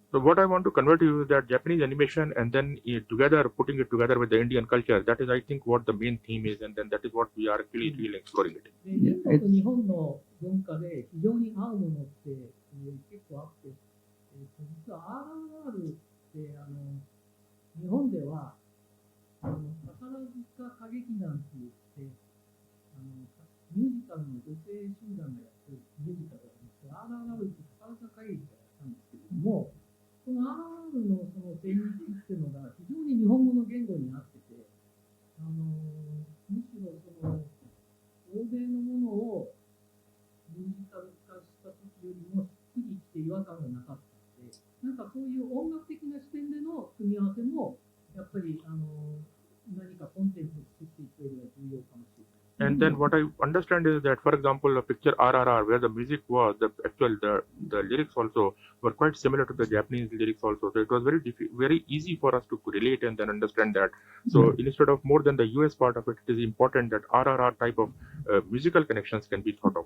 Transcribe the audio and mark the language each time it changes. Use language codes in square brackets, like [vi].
[en] So what I want to convey to you is that Japanese animation and then together putting it together with the Indian culture, that is I think what the main theme is, and then that is what we are actually really exploring it. [ja] インドと日本の文化で非常に合うものって結構あって、実は RRR って日本では宝塚歌劇団って言ってミュージカルの女性集団がやってるミュージカルなんですけど、 RRR って宝塚歌劇がやったんですけども、この RRR のその旋律っていうのが非常に日本語の言語になってて、むしろその欧米のものをミュージカル化した時よりもしっくりきて違和感がなかったので、なんかそういう音楽的な視点での組み合わせもやっぱり何かコンテンツを作っていく上では重要かもしれない。 [en] And then what I understand is that, for example, a picture RRR, where the music was, the lyrics also were quite similar to the Japanese lyrics also. So it was very easy for us to relate and then understand that. So instead of more than the US part of it, it is important that RRR type of musical connections can be thought of.